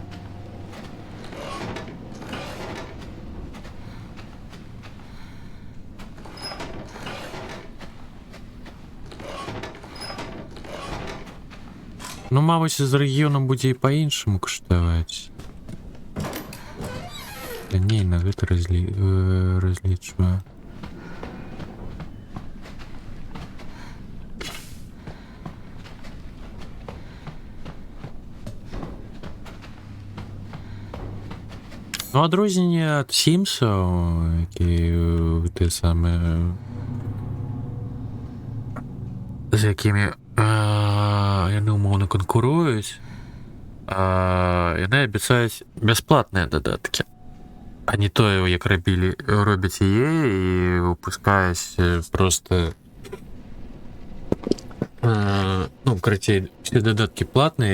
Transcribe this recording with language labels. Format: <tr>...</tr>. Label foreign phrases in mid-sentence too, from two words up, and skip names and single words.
<uk>Ну, мабуть, з регіоном буде і по-іншому коштувати. Та ні,</uk> <be>на гэта разлічваю. Ну, адрозненне ад Сімсаў,</be> <uk>які те саме,</uk> <be>з якімі яны умоўна канкуруюць, яны абяцаюць бясплатныя дадаткі. А не тое, як робяць яе і выпускаюць просто, ну, карацей, все дадаткі платныя.</be>